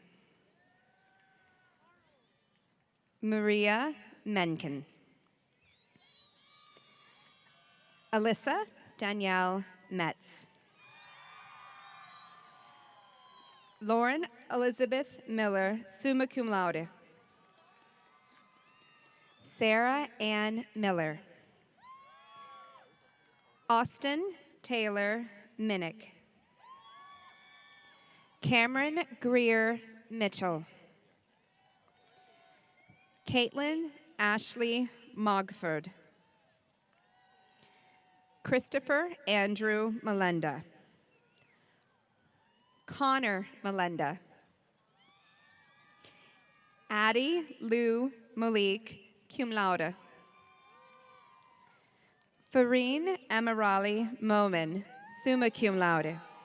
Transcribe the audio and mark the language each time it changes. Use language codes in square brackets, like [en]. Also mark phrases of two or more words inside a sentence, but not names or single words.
[en] Maria Menken. Alyssa Danielle Metz. Lauren Elizabeth Miller, [la] summa cum laude. [en] Sarah Ann Miller. Austin Taylor Minnick. Cameron Greer Mitchell. Caitlin Ashley Mogford. Christopher Andrew Melenda. Connor Melenda. Addie Lou Malik, [la] cum laude. [en] Farine Amirali Momin, [la] summa cum laude.